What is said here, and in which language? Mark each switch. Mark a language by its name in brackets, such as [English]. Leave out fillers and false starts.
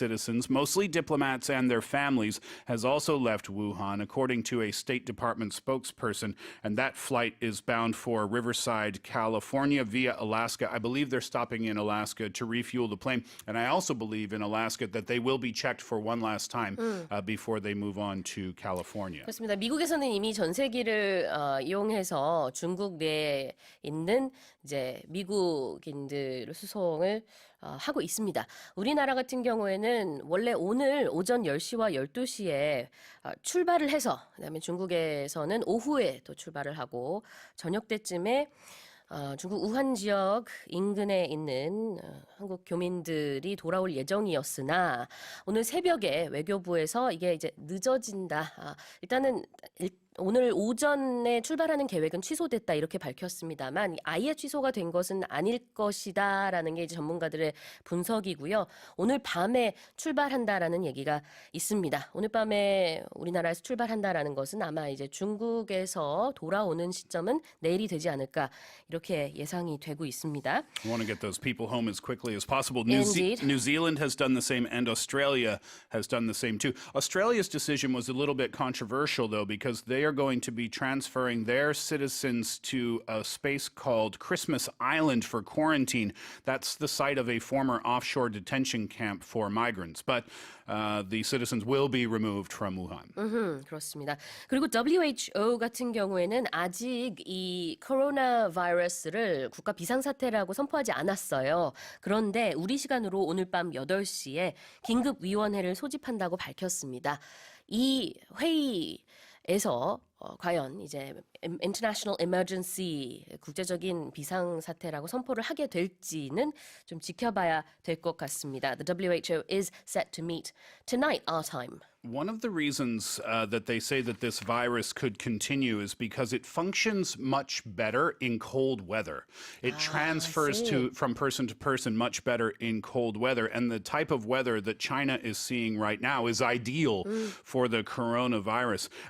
[English] citizens, mostly diplomats and their families, has also left Wuhan, according to a State Department spokesperson, and that flight is bound for Riverside, California via Alaska. I believe they're stopping in Alaska to refuel the plane, and I also believe in Alaska that they will be checked for one last time before they move on to California. [Korean] 그렇습니다. 미국에서는 이미 전세기를 이용해서 중국 내에 있는 이제 미국인들 수송을 하고 있습니다. 우리나라 같은 경우에는 원래 오늘 오전 10시와 12시에 출발을 해서 그다음에 중국에서는 오후에 또 출발을 하고 저녁 때쯤에 중국 우한 지역 인근에 있는 한국 교민들이 돌아올 예정이었으나 오늘 새벽에 외교부에서 이게 이제 늦어진다. 일단은 오늘 오전에 출발하는 계획은 취소됐다 이렇게 밝혔습니다만 아예 취소가 된 것은 아닐 것이다라는 게 이제 전문가들의 분석이고요. 오늘 밤에 출발한다라는 얘기가 있습니다. 오늘 밤에 우리나라에서 출발한다라는 것은 아마 이제 중국에서 돌아오는 시점은 내일이 되지 않을까 이렇게 예상이 되고 있습니다. [English] I want to get those people home as quickly as possible. Indeed. New Zealand has done the same, and Australia has done the same too. Australia's decision was a little bit controversial, though, because they are going to be transferring their citizens to a space called Christmas Island for quarantine. That's the site of a former offshore detention camp for migrants. But the citizens will be removed from Wuhan. [Korean] 그렇습니다. 그리고 WHO 같은 경우에는 아직 이 코로나 바이러스를 국가 비상사태라고 선포하지 않았어요. 그런데 우리 시간으로 오늘 밤 8시에 긴급위원회를 소집한다고 밝혔습니다. 이 회의에서 과연 이제 International Emergency 국제적인 비상사태라고 선포를 하게 될지는 좀 지켜봐야 될 것 같습니다. [English] The WHO is set to meet tonight our time. One of the reasons that they say that this virus could continue is because it functions much better in cold weather. It transfers from person to person much better in cold weather. And the type of weather that China is seeing right now is ideal for the coronavirus.